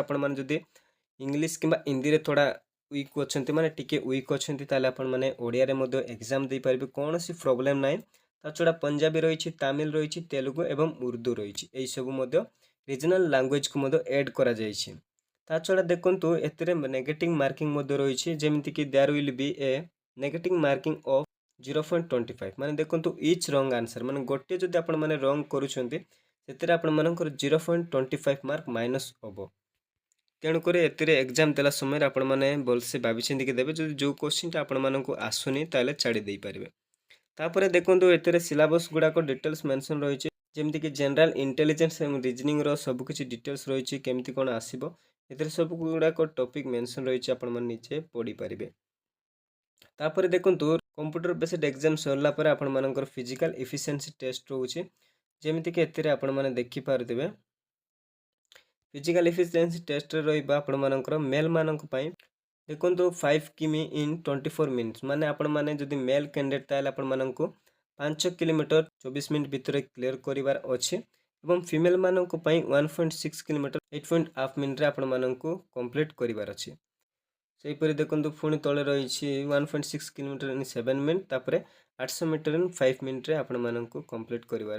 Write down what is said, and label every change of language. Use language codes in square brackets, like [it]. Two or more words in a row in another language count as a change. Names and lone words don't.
[or] ଆପଣ ମାନେ ଯଦି ଇଂଲିଶ କିବା ହିନ୍ଦୀ ରେ ଥୋଡ଼ା ୱିକ୍ ଅଛନ୍ତି ମାନେ ଟିକେ ୱିକ୍ ଅଛନ୍ତି ତାଲେ ଆପଣ ମାନେ ଓଡ଼ିଆ ରେ ମଧ୍ୟ ଏକ୍ଜାମ ଦେ ପାରିବେ କୌଣସି ପ୍ରବ୍ଲେମ୍ ନାହିଁ। ତା ଛଡ଼ା ପଞ୍ଜାବୀ ରହିଛି ତାମିଲ ରହିଛି ତେଲୁଗୁ ଏବଂ ଉର୍ଦ୍ଦୁ ରହିଛି ଏଇ ସବୁ ମଧ୍ୟ [en] regional language [or] କୁ ମଧ୍ୟ ଆଡ୍ କରା ଯାଇଛି। ତା ଛଡ଼ା ଦେଖନ୍ତୁ ଏଥିରେ [en] negative marking [or] ମଧ୍ୟ ରହିଛି ଯେମିତି କି [en] there will be a negative marking of 0.25 [or] ମାନେ ଦେଖନ୍ତୁ [en] each wrong answer [or] ମାନେ ଗୋଟେ ଯଦି ଆପଣ ମାନେ ରଙ୍ଗ୍ କରୁଛନ୍ତି ସେଥିରେ ଆପଣ ମାନଙ୍କର 0.25 [en] mark minus [or] होबो। ତେଣୁ କରି ଏଥିରେ ଏକ୍ଜାମ ଦେଲା ସମୟ ଆପଣ ମାନେ ଭଲସେ ଭାବି ଚିନ୍ତି କି ଦେବେ ଯଦି ଯେଉଁ କ୍ୱେଶ୍ଚନ୍ ତା ଆପଣ ମାନଙ୍କୁ ଆସୁନି ତାଲେ ଛାଡ଼ି ଦେଇ ପାରିବେ। ତାପରେ ଦେଖନ୍ତୁ ଏଥିରେ ସିଲାବସ୍ ଗୁଡ଼ା କୁ [en] details mention [or] ରହିଛି ଯେମିତି କି [en] general intelligence and reasoning [or] ର ସବୁ କିଛି ଡିଟେଲ୍ସ ରହିଛି କେମିତି କଣ ଆସିବ ଏଥିରେ ସବୁ ଗୁଡ଼ା କୁ [en] topic mention [or] ରହିଛି ଆପଣ ମନ ନିଚେ ପଢ଼ି ପାରିବେ। तापरे देखंतु [en] computer based exam [or] ସରିଲା ପରେ ଆପଣ ମାନଙ୍କର [en] physical efficiency test [or] ରହୁଛି ଯେମିତି କି ଏଥିରେ ଆପଣ ମାନେ ଦେଖି ପାରିବେ [en] physical efficiency test [or] ରେ ରହିବା ଆପଣ ମାନଙ୍କର ମେଲ୍ ମାନଙ୍କ ପାଇଁ ଦେଖନ୍ତୁ [en] 5 km in 24 minutes [or] ମାନେ ଆପଣ ମାନେ ଯଦି [en] male candidate [or] ତାଲେ ଆପଣ ମାନଙ୍କୁ 5 କିଲୋମିଟର 24 ମିନିଟ୍ ଭିତରେ କ୍ଲିଅର୍ କରିବାର ଅଛି ଏବଂ ଫିମେଲ୍ ମାନଙ୍କ ପାଇଁ 1.6 କିଲୋମିଟର 8.5 ମିନିଟ୍ ରେ ଆପଣ ମାନଙ୍କୁ କମ୍ପ୍ଲିଟ୍ କରିବାର ଅଛି। ସେହି ପରି ଦେଖନ୍ତୁ ପୁଣି ତଳେ ରହିଛି [en] 1.6 kilometre in 7 minute [or] ତାପରେ [en] 800 metre in 5 minute [or] ରେ ଆପଣ ମାନଙ୍କୁ କମ୍ପ୍ଲିଟ୍ କରିବାର।